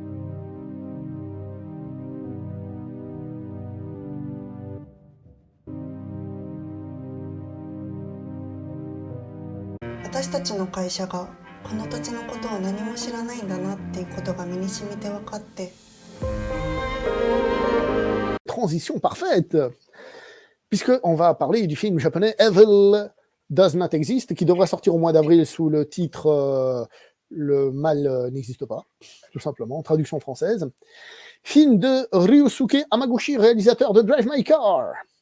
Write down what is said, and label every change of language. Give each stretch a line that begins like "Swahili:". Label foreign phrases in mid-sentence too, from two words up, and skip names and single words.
Japanese: 私たちの会社がこの土地のことを何も知らないんだなっていうことが身に染みて分かって。
French: Transition parfaite, puisqu'on va parler du film japonais Evil Does Not Exist, qui devrait sortir au mois d'avril sous le titre Le mal n'existe pas, tout simplement, en traduction française. Film de Ryusuke Hamaguchi, réalisateur de Drive My Car.